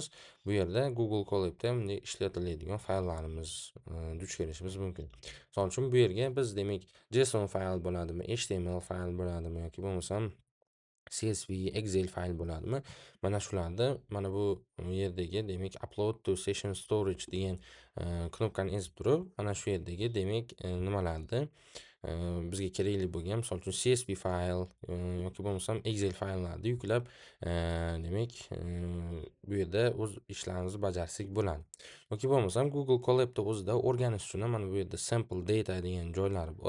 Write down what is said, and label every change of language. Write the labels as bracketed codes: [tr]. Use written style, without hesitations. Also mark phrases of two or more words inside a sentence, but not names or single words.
[uz] Bu yerda Google Colab'da bunday ishlatiladigan fayllarimiz duch kelishimiz mumkin. Misol uchun bu yerga biz demak JSON fayl bo'ladimi, HTML fayl bo'ladimi yoki bo'lmasam CSV, Excel fayl bo'ladimi? Mana shularni mana bu yerdagi demak [en] upload to session storage [uz] degan knopkani ezib turib, mana shu yerdagi demak nimalarni bizga kerakli bo'lgan, misol uchun CSV fayl yoki bo'lmasam Excel fayllarni yuklab, demak bu yerda o'z ishlarimizni bajarsak bo'ladi. Yoki bo'lmasam Google Colab'da o'zida o'rganish uchun mana bu yerda [en] sample data [uz] degan joylari bor.